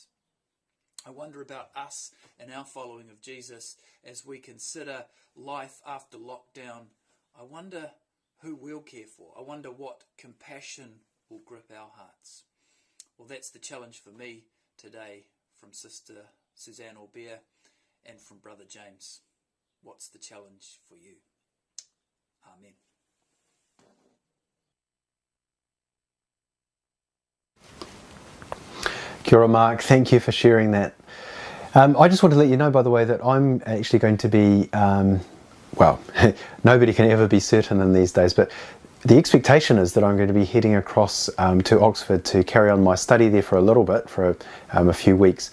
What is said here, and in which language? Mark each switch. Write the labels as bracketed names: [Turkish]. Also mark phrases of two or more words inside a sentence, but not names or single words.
[English] I wonder about us and our following of Jesus as we consider life after lockdown. I wonder who we'll care for. I wonder what compassion will grip our hearts. Well, that's the challenge for me today from Sister Suzanne Aubert and from Brother James. What's the challenge for you? Amen. [Māori] Kia ora, Mark. [English] Thank you for sharing that. I just want to let you know, by the way, that I'm actually going to be, well, nobody can ever be certain in these days, but the expectation is that I'm going to be heading across to Oxford to carry on my study there for a little bit, for a few weeks.